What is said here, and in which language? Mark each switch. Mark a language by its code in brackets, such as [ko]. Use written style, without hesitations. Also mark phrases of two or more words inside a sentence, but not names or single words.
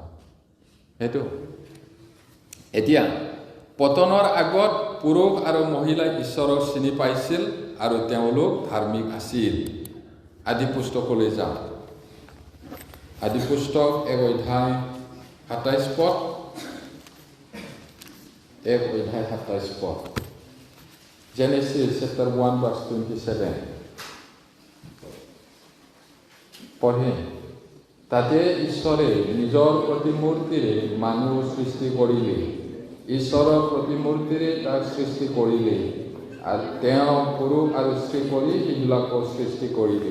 [as] সেইটো এতিয়া পতনৰ আগত পুৰুষ আৰু মহিলাই ঈশ্বৰক চিনি পাইছিল আৰু তেওঁলোক ধাৰ্মিক আছিল। আদি পুস্তকলৈ যাওঁ। আদি পুস্তক 1 অধ্যায় 27 পদ। 1 অধ্যায় 27 পদ। [en] Genesis chapter 1 verse 27. [as] পঢ়ে। তাতে ঈশ্বৰে নিজৰ প্ৰতিমূৰ্তিৰে মানুহ সৃষ্টি কৰিলে। ঈশ্বৰৰ প্ৰতিমূৰ্তিৰে তাক সৃষ্টি কৰিলে আৰু তেওঁ পুৰুষ আৰু স্ত্ৰী কৰি সেইবিলাকক সৃষ্টি কৰিলে।